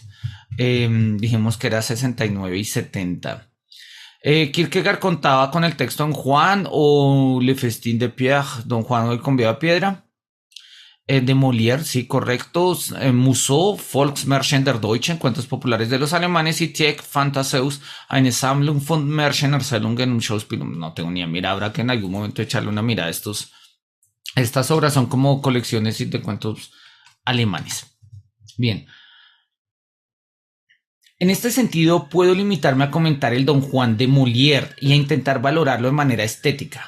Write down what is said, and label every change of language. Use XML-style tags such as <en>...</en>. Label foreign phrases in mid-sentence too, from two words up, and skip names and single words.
<es>Dijimos que era 69 y 70. Kierkegaard contaba con el texto Don Juan o Le Festin de Pierre, Don Juan o el convite de piedra. De Molière, sí, correcto. Musso, Volksmärchen der Deutschen, cuentos populares de los alemanes, y Tieck, Phantaseus, eine Sammlung von Märchen, Erzählungen und Schauspiel. No tengo ni a mirar, habrá que en algún momento echarle una mirada a estas obras. Son como colecciones de cuentos alemanes. Bien. En este sentido, puedo limitarme a comentar el Don Juan de Molière y a intentar valorarlo de manera estética.</es>